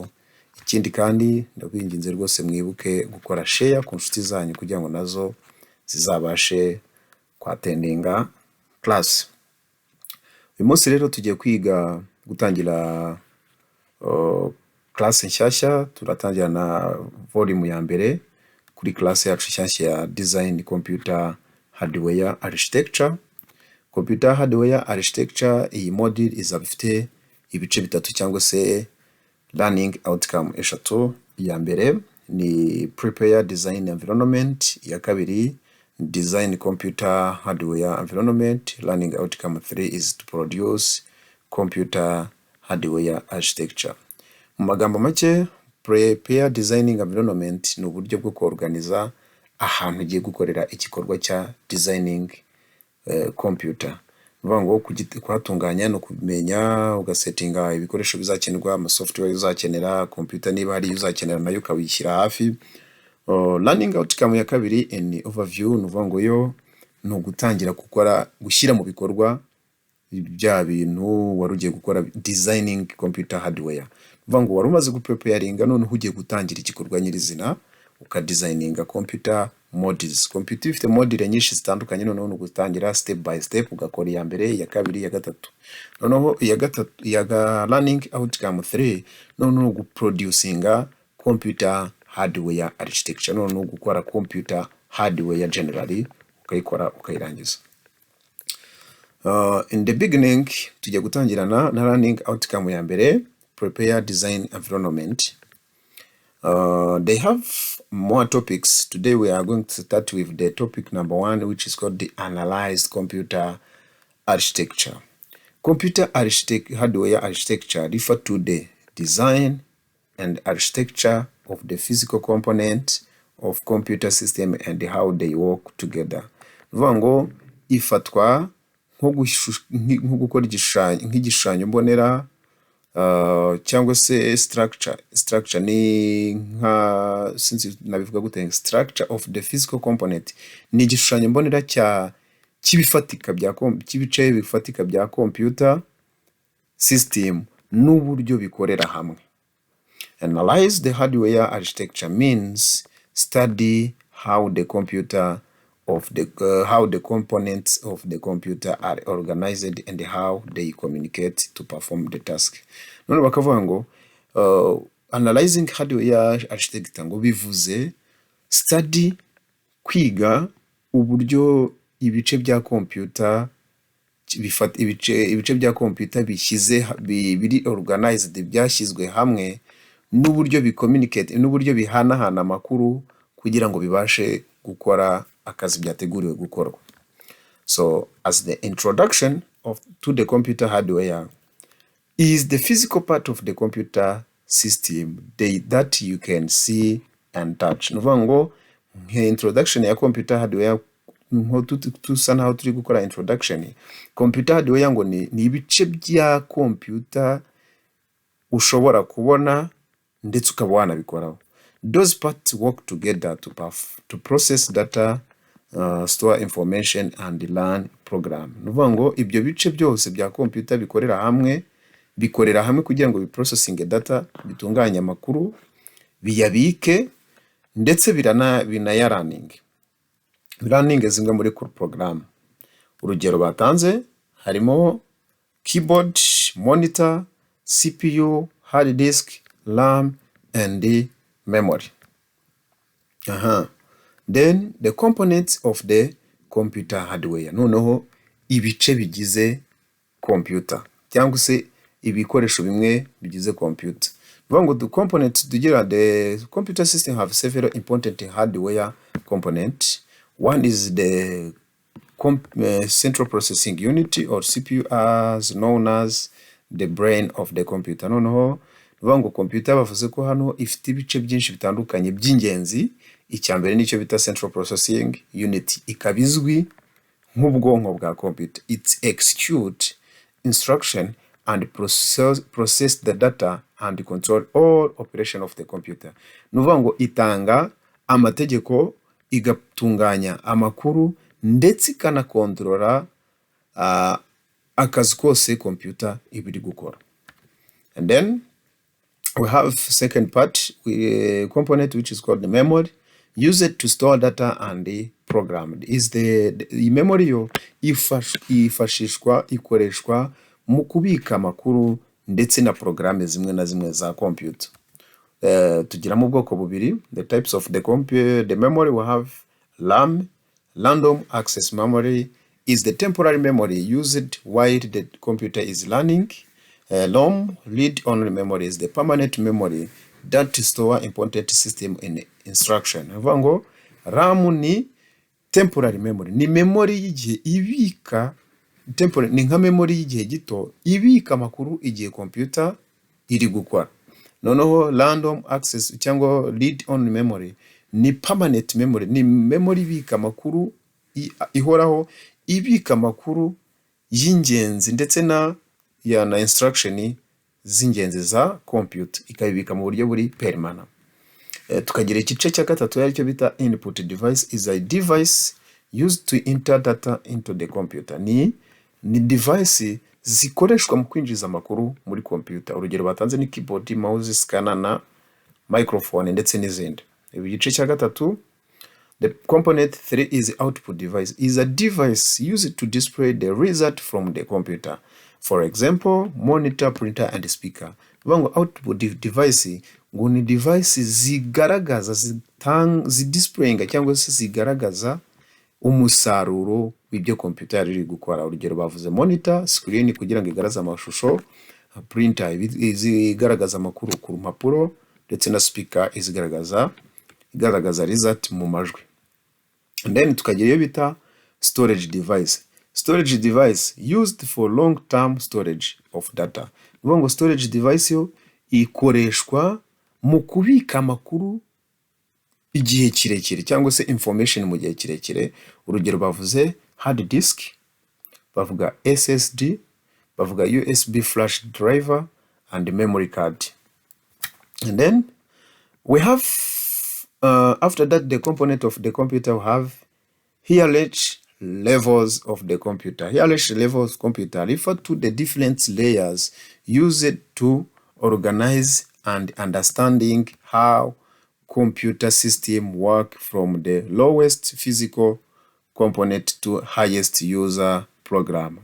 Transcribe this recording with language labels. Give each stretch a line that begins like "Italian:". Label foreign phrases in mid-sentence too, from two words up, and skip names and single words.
Kinyarwanda: Ikindi kandi ndabinginze rwose mwibuke gukora share ku nshuti zanyu kugira ngo nazo zizabashe kwatendinga class. Uyu munsi rero tugiye kwiga gutangira class nshyashya. Turatangira na volume ya mbere kuri class yacu nshyashya ya
English: design computer hardware architecture. Computer hardware architecture,
Kinyarwanda: iyi module izaba ifite ibice bitatu cyangwa se
English: learning outcome
Kinyarwanda: eshatu. Ya mbere ni
English: prepare design environment,
Kinyarwanda: ya kabiri
English: design computer hardware environment. Learning outcome 3 is to produce computer hardware architecture.
Kinyarwanda: Mu magambo make,
English: prepare designing environment
Kinyarwanda: ni uburyo bwo kuorganiza ahantu ugiye gukorera igikorwa cya
English: designing computer.
Kinyarwanda: Nuvuga ngo kuhatunganya no kumenya ugasetinga ibikoresho bizakenerwa, ama software uzakenera, computer niba hari uzakenera nayo ukabishyira hafi.
English: Learning outcome
Kinyarwanda: ya kabiri ni overview. Nuvuga ngo yo ni ugutangira gushyira mu bikorwa bya bintu wari ugiye gukora
English: designing computer hardware.
Kinyarwanda: Nuvuga ngo wari umaze gupreparinga, none ugiye gutangira igikorwa nyirizina ukadesigninga
English: computer modules.
Kinyarwanda: Computer ifite module nyinshi zitandukanye, noneho gutangira
English: step by step
Kinyarwanda: ugakora iya mbere, iya kabiri, iya gatatu. Noneho iya
English: learning outcome 3
Kinyarwanda: noneho guproducinga
English: computer hardware architecture.
Kinyarwanda: Noneho gukora
English: computer hardware generally
Kinyarwanda: ukayikora ukayirangiza.
English: In the beginning
Kinyarwanda: tujya gutangirana na
English: learning outcome
Kinyarwanda: ya mbere,
English: prepare design environment. They have more topics. Today we are going to start with the topic number 1, which is called the analyzed computer architecture. Computer hardware architecture refer to the design and architecture of the physical component of computer system and how they work together.
Kinyarwanda: Nuvuga ngo ifatwa nko gukora igishushanyo mbonera, cyangwa se structure ni nka since nabivuga gute,
English: structure of the physical component
Kinyarwanda: ni igishushanyo mbonera cy'ibice bifatika bya
English: computer system
Kinyarwanda: n'uburyo bikorera hamwe.
English: Analyze the hardware architecture means study how the components of the computer are organized and how they communicate to perform the task.
Kinyarwanda: None bakavuga ngo
English: analyzing hardware architecture
Kinyarwanda: ngo bivuze study, kwiga uburyo ibice bya computer ibice bya computer biri organized, byashyizwe hamwe, n'uburyo bicommunicate, n'uburyo bihanahana amakuru kugira ngo bibashe gukora akazi byateguriwe gukorwa.
English: So as the introduction to the computer hardware is the physical part of the computer system that you can see and touch.
Kinyarwanda: Nuvuga ngo introduction ya
English: computer hardware,
Kinyarwanda: nko tusa naho turi gukora introduction.
English: Computer hardware
Kinyarwanda: ngo ni ibice bya computer ushobora kubona ndetse ukaba wanabikoraho.
English: Those parts work together to process data, store information and learn program.
Kinyarwanda: Nuvuga ngo ibyo bice byose bya computer bikorera hamwe kugira ngo
English: biprocessing data,
Kinyarwanda: bitunganye amakuru, biyabike ndetse binayarunning. Running zimwe muri program. Urugero batanze harimo
English: keyboard, monitor, CPU, hard disk, RAM and the memory. Then the components of the computer hardware.
Kinyarwanda: Noneho ibice bigize computer cyangwa se ibikoresho bimwe bigize computer. Nuvuga ngo
English: the components tugira, the computer system have several important hardware components. One is the central processing unit or CPU, as known as the brain of the computer.
Kinyarwanda: Noneho nuvuga ngo computer bavuze ko hano ifite ibice byinshi bitandukanye by'ingenzi. Icyambere nicyo bita
English: central processing unit,
Kinyarwanda: ikabizwi nk'ubwonko bwa computer.
English: It execute instruction and process the data and control all operation of the computer.
Kinyarwanda: Ni ukuvuga ngo itanga amategeko, igatunganya amakuru, ndetse ikanakontorora akazi kose computer iba iri gukora.
English: And then we have second part, component which is called the memory, used to store data and programmed. Is the memory
Kinyarwanda: yo ifashishwa, ikoreshwa mu kubika amakuru ndetse na programme zimwe na zimwe za computer. Tugiramo ubwoko bubiri,
English: the types of the memory. We have RAM, random access memory, is the temporary memory used while the computer is learning. LOM, read-only memory, is the permanent memory that store important system in instruction.
Kinyarwanda: Avango RAM ni
English: temporary memory,
Kinyarwanda: ni memory y'igihe ibika, temporary ni nka memory y'igihe gito ibika amakuru igihe computer iri gukora.
English: Noneho random access cyangwa read-only memory ni permanent memory,
Kinyarwanda: ni memory ibika amakuru ihoraho, ibika amakuru y'ingenzi ndetse na instruction z'ingenzi za computer, ikabibika mu buryo buri permanent. Tukagira igice cya gatatu aricyo bita
English: input device, is a device used to enter data into the computer.
Kinyarwanda: Ni device zikoreshwa mu kwinjiza amakuru muri computer. Urugero batanze ni
English: keyboard, mouse, scanner
Kinyarwanda: na microphone ndetse n'izindi. Igice cya gatatu,
English: the component 3 is output device, is a device used to display the result from the computer. For example, monitor, printer and speaker.
Kinyarwanda: Vango
English: output device
Kinyarwanda: ngo ni device zigaragaza, zidisplayinga cyangwa se zigaragaza umusaruro w'ibyo computer iri gukora. Urugero bavuze monitor, screen kugira ngo igaragaze amashusho, printer izigaragaza amakuru ku mpapuro, ndetse na speaker igaragaza result mu majwi.
English: And then
Kinyarwanda: tukagira iyo bita
English: storage device. Storage device used for long-term storage of data.
Kinyarwanda: Ngo
English: storage device
Kinyarwanda: yo ikoreshwa mu kubika amakuru igihe kirekire cyangwa se information mu gihe kirekire. Urugero bavuze
English: hard disk,
Kinyarwanda: bavuga SSD, bavuga
English: USB flash driver and memory card. And then we have after that the component of the computer we have hierarchy levels of the computer. Hierarchy levels computer refer to the different layers used to organize and understanding how computer system work, from the lowest physical component to highest user program.